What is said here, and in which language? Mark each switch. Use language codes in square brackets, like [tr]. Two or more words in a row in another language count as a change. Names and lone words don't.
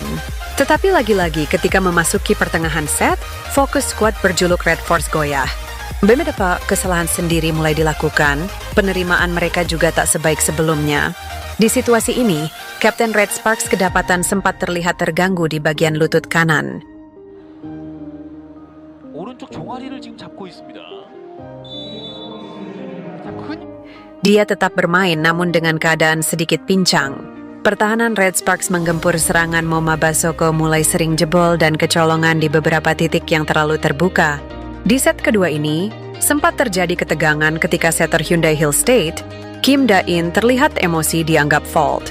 [id] Tetapi lagi-lagi ketika memasuki pertengahan set, fokus skuad berjuluk Red Force goyah. Beberapa kesalahan sendiri mulai dilakukan, penerimaan mereka juga tak sebaik sebelumnya. Di situasi ini, Kapten Red Sparks kedapatan sempat terlihat terganggu di bagian lutut kanan. [ko] 오른쪽 종아리를 지금 잡고 있습니다. [id] Dia tetap bermain namun dengan keadaan sedikit pincang. Pertahanan Red Sparks menggempur serangan Moma Basoko mulai sering jebol dan kecolongan di beberapa titik yang terlalu terbuka. Di set kedua ini, sempat terjadi ketegangan ketika setter Hyundai Hill State, Kim Da-in terlihat emosi dianggap fault.